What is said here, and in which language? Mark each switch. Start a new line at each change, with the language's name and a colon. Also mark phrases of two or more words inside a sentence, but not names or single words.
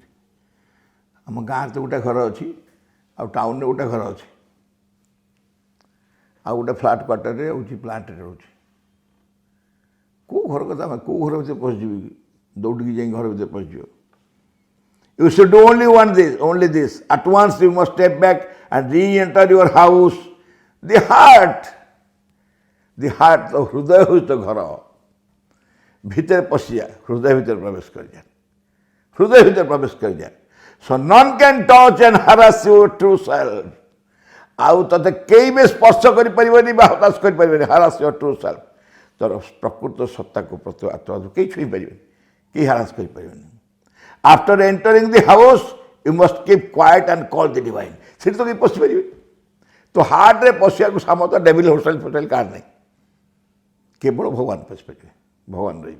Odia: ଆମ ଗାଁରେ ତ ଗୋଟେ ଘର ଅଛି, ଆଉ ଟାଉନରେ ଗୋଟେ ଘର ଅଛି, ଆଉ ଗୋଟେ
English: flat quarterରେ
Odia: ରହୁଛି, ପ୍ଲାଣ୍ଟରେ ରହୁଛି। କେଉଁ ଘର କଥା, ଆମେ କେଉଁ ଘର ଭିତରେ ପଶିଯିବି କି? ଦୌଡ଼ିକି ଯାଇ ଘର ଭିତରେ ପଶିଯିବ।
English: You should do only this. At once you must step back and re-enter your house. The heart,
Odia: ତ ହୃଦୟ ହେଉଛି ତ ଘର। ଭିତରେ ପଶିଯା, ହୃଦୟ ଭିତରେ ପ୍ରବେଶ କରିଯା, ହୃଦୟ ଭିତରେ ପ୍ରବେଶ କରିଯା।
English: So none can touch and harass your true self.
Odia: ଆଉ ତତେ କେହି ବି ସ୍ପର୍ଶ କରିପାରିବନି ବା ହତାଶ କରିପାରିବନି।
English: harass your true self,
Odia: ତୋର ପ୍ରକୃତ ସତ୍ତାକୁ ଆତ୍ମାକୁ କେହି ଛୁଇଁ ପାରିବେନି, କେହି ହରାସ କରିପାରିବେନି।
English: After entering the house you must keep quiet and call the Divine.
Odia: ସେଠି ତ କେହି ପଶିପାରିବେ। ତ ହାର୍ଟରେ ପଶିବାକୁ ସାମର୍ଥ୍ୟ
English: devil hotel
Odia: କାହାର ନାହିଁ, କେବଳ ଭଗବାନ ପଶିପାରିବେ, ଭଗବାନ ରହିବେ।